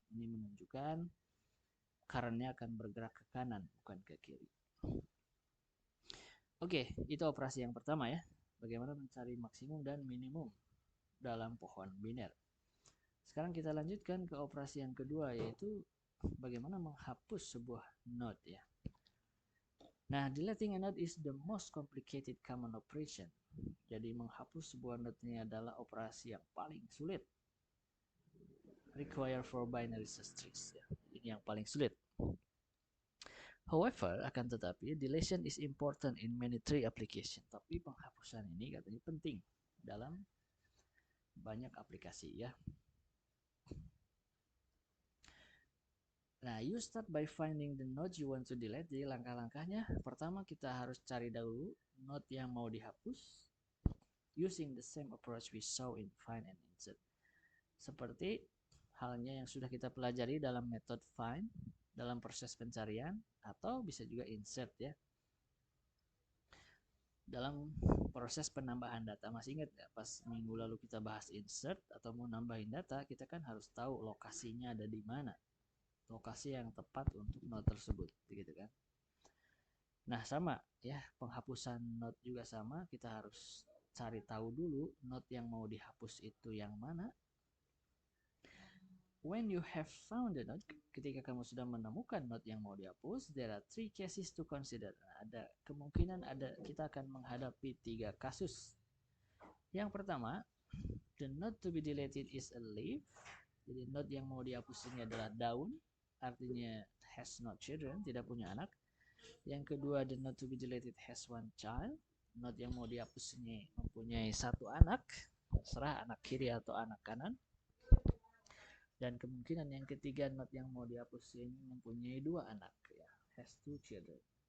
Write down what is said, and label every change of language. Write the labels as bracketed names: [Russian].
[Indonesian] Ini menunjukkan currentnya akan bergerak ke kanan bukan ke kiri. Oke, itu operasi yang pertama ya. Bagaimana mencari maksimum dan minimum dalam pohon biner. Sekarang kita lanjutkan ke operasi yang kedua, yaitu bagaimana menghapus sebuah node ya. [English] Nah, deleting a node is the most complicated common operation. [Indonesian] Jadi menghapus sebuah node ini adalah operasi yang paling sulit. [English] Require for binary search trees. [Indonesian] Ya. Ini yang paling sulit. [English] However, [Indonesian] akan tetapi, [English] deletion is important in many tree application. [Indonesian] Tapi penghapusan ini katanya penting dalam banyak aplikasi ya. [English] Nah, you start by finding the node you want to delete. [Indonesian] Jadi langkah-langkahnya, pertama kita harus cari dahulu node yang mau dihapus [English] using the same approach we saw in find and insert. [Indonesian] Seperti halnya yang sudah kita pelajari dalam metode find, dalam proses pencarian, atau bisa juga insert ya. Dalam proses penambahan data, masih ingat ya pas minggu lalu kita bahas insert atau mau nambahin data, kita kan harus tahu lokasinya ada di mana. Lokasi yang tepat untuk node tersebut gitu kan. Nah sama ya, penghapusan node juga sama, kita harus cari tahu dulu node yang mau dihapus itu yang mana. [English] When you have found the node, [Indonesian] ketika kamu sudah menemukan node yang mau dihapus, [English] there are 3 cases to consider. [Indonesian] Ada kemungkinan kita akan menghadapi 3 kasus. Yang pertama, [English] the node to be deleted is a leaf. [Indonesian] Jadi node yang mau dihapus ini adalah daun, artinya [English] has no children, [Indonesian] tidak punya anak. Yang kedua, [English] the node to be deleted has one child. [Indonesian] Node yang mau dihapus ini mempunyai satu anak. terserah anak kiri atau anak kanan. Dan kemungkinan yang ketiga, not yang mau dihapus ini mempunyai 2 anak, ya, [English] has 2 children.